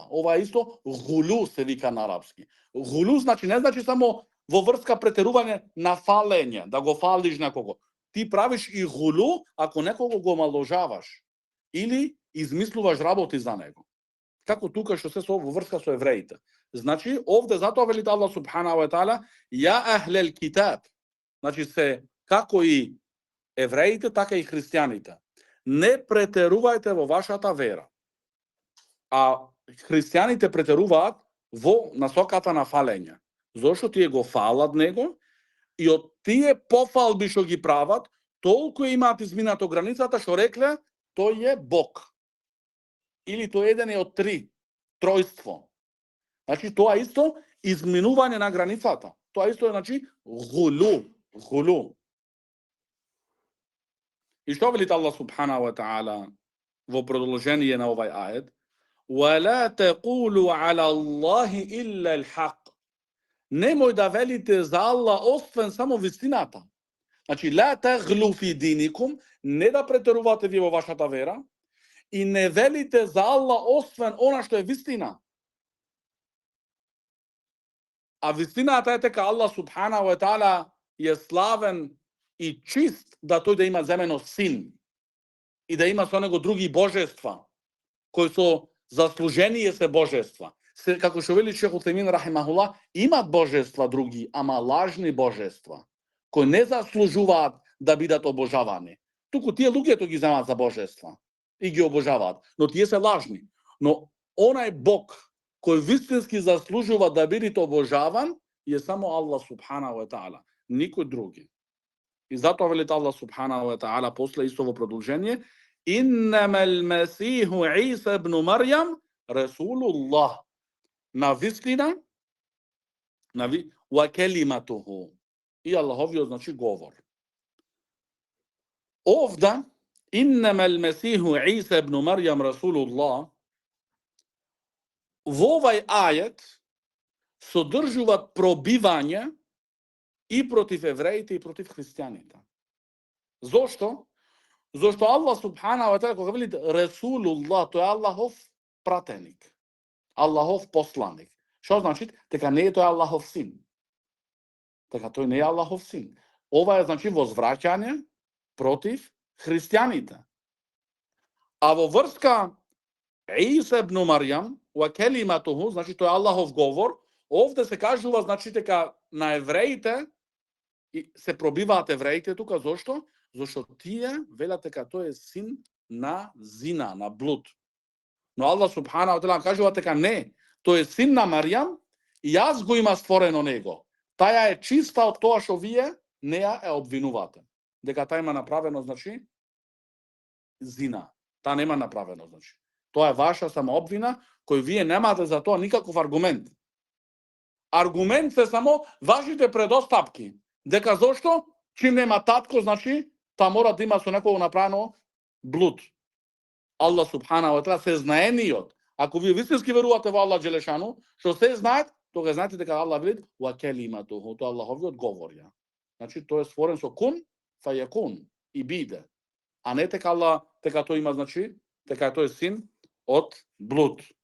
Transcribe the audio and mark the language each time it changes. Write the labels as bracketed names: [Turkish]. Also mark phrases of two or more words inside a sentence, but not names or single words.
[Macedonian] Ова исто гулу се вика на арапски. Гулу значи не значи само во врска претерување на фалење, да го фалиш некого. Ти правиш и гулу ако некого го омаложаваш или измислуваш работи за него. Како тука што се во врска со евреите. Значи, овде затоа вели [Arabic] الله سبحانه وتعالى: يا أهل الكتاب. [Macedonian] Значи се како и евреите, така и христијаните. Не претерувајте во вашата вера. А христијаните претеруваат во насоката на фалење. Зошто тие го фалат него и од тие пофалби што ги прават, толку имаат изминато границата што рекле тој е Бог. Или тој еден е од три, тројство. Значи тоа исто изминување на границата. Тоа исто е, значи, гулу. И што вели [Arabic] الله سبحانه وتعالى [Macedonian] во продолжение на овај ајет? [Arabic] وَلَا تَقُولُوا عَلَى اللَّهِ إِلَّا الْحَقِّ. [Macedonian] Немој да велите за Аллах освен само вистината. Значи, [Arabic] لا تَغْلُوا فِي دِينِكُمْ, [Macedonian] не да претерувате ви во вашата вера и не велите за Аллах освен она што е вистина. А вистината е дека [Arabic] الله سبحانه وتعالى [Macedonian] е славен и чист да тој да има земено син и да има со него други божества кои со заслужение се божества. Како што вели Шех Утемин рахимахуллах, имат божества други, ама лажни божества кои не заслужуваат да бидат обожавани. Туку тие луѓето ги земаат за божества и ги обожаваат, но тие се лажни. Но онај Бог кој вистински заслужува да биде обожаван е само [Arabic] الله سبحانه وتعالى, [Macedonian] никој други. И затоа вели [Arabic] الله سبحانه وتعالى [Macedonian] после исто во продолжение: [Arabic] إنما المسيح عيسى ابن مريم رسول الله. [Macedonian] На вистина, [Arabic] وكلمته. [Macedonian] И Аллаховиот, значи, говор. [Arabic] Овда, إنما المسيح عيسى ابن مريم رسول الله, [Macedonian] во овај ајет содржуваат пробивање и против евреите и против христијаните. Зошто? Зошто [Arabic] الله سبحانه وتعالى [Macedonian] кога вели Расулуллах, тој е Аллахов пратеник, Аллахов посланик. Што значи? Дека не е тој Аллахов син. Дека тој не е Аллахов син. Ова е, значи, возвраќање против христијаните. А во врска Иса ибн Марјам [Arabic] وكلمته, [Macedonian] значи тој е Аллахов говор, овде се кажува, значи, дека на евреите се пробиваат евреите тука. Зошто? Зошто тие велат дека тој е син на зина, на блуд. Но [Arabic] الله سبحانه وتعالى [Macedonian] кажува дека не, тој е син на Марјам и јас го има створено него. Таја е чиста од тоа што вие неа е обвинувате. Дека таа има направено, значи, зина. Таа нема направено, значи. Тоа е ваша самообвина, кој вие немате за тоа никаков аргумент. Аргумент се само вашите предостапки. Дека зошто? Чим нема татко, значи, та мора да има со некого направено блуд. [Arabic] الله سبحانه وتعالى [Macedonian] се знаениот. Ако вие вистински верувате во [Arabic] الله جل شأنه, [Macedonian] што се знаат, тога знаете дека Аллах вели [Arabic] وكلمته, [Macedonian] тоа Аллаховиот говор ја. Значи тој е створен со [Arabic] كن فيكون [Macedonian] и биде. А не дека Аллах, дека тој има, значи, дека тој е син од блуд.